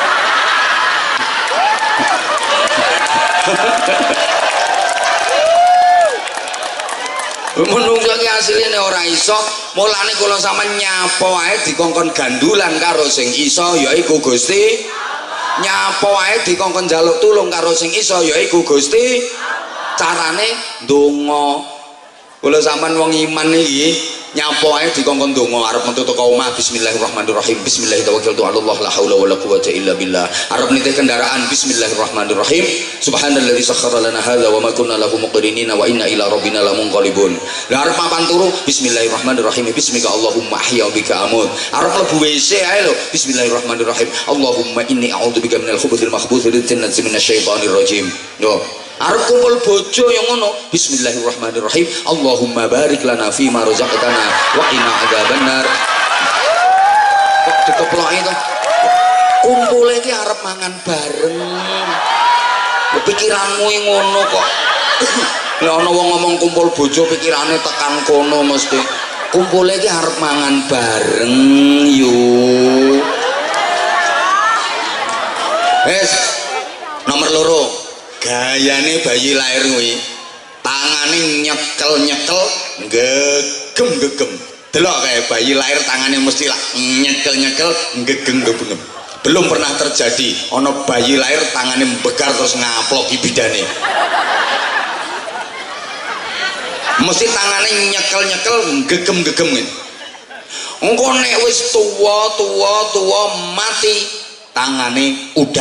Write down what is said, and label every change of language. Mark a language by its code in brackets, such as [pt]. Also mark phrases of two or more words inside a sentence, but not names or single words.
[jv] Menungso ki asline ora iso, mulane kula sampeyan nyapa wae dikongkon gandulan karo sing iso yaiku Gusti Allah. Nyapa wae dikongkon njaluk tulung karo sing iso yaiku Gusti Allah. Carane ndonga. Kula sampeyan wong iman iki nyapa wae dikongkon ndonga arep metu teko omah [ar] بسم الله الرحمن الرحيم بسم الله الرحمن الرحيم لا حول ولا قوة إلا بالله. [jv] Arep nitih kendaraan [ar] بسم الله الرحمن الرحيم سبحان الذي سخر لنا هذا وما كنا له مقرنين وإنا إلى ربنا لمنقلبون. [jv] Lah arep papan turu [ar] بسم الله الرحمن الرحيم باسمك اللهم أحيا وبك أموت. [jv] Arep mlebu WC ae lho [ar] بسم الله الرحمن الرحيم اللهم إني أعوذ بك من الخبث والخبائث الجنة من الشيطان الرجيم. [jv] Yo arep kumpul bojo yang ngono [ar] بسم الله الرحمن الرحيم اللهم بارك لنا فيما رزقتنا وقنا عذاب النار. [jv] Kok dikeploki to kumpule iki arep mangan bareng. Pikiranmu ngono kok. Lah ana wong ngomong kumpul bojo pikirane tekan kono mesti. Kumpule iki arep mangan bareng yo. Wes nomor loro, gayane bayi lahir kuwi tangane nyekel-nyekel gegem-gegem. Delok kae bayi lahir tangane mesti lah nyekel-nyekel gegem-gegem. [id] Belum pernah terjadi [jv] ana bayi lahir tangane mbegar terus ngaploki bidane. Mesti tangane nyekel-nyekel gegem-gegem gitu. Engko nek wis tuwa mati tangane udar.